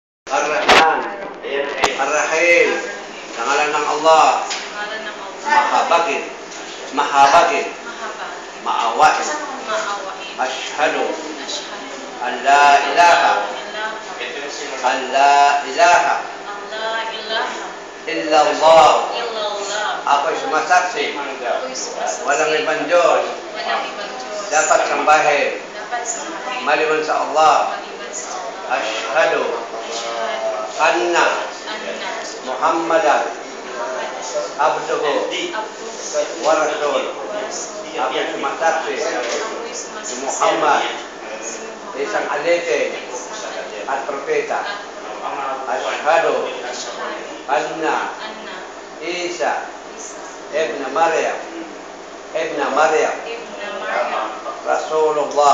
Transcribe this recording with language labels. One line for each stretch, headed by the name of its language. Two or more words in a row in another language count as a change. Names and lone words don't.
Arabic: الرحمن الرحيم,
Filipino: sa ngalan ng Allah, mahabagin, maawain.
Arabic: أشهد أن لا إله إلا الله.
Filipino: Ako'y sumasaksi, walang ibang Diyos dapat sambahin maliban sa Allah.
Arabic: أشهد أن محمدا عبده ورسول.
Filipino: Ako'y sumasaksi si Muhammad isang alipin at propeta.
Arabic: أشهد أن عيسى ابن مريم رسول الله.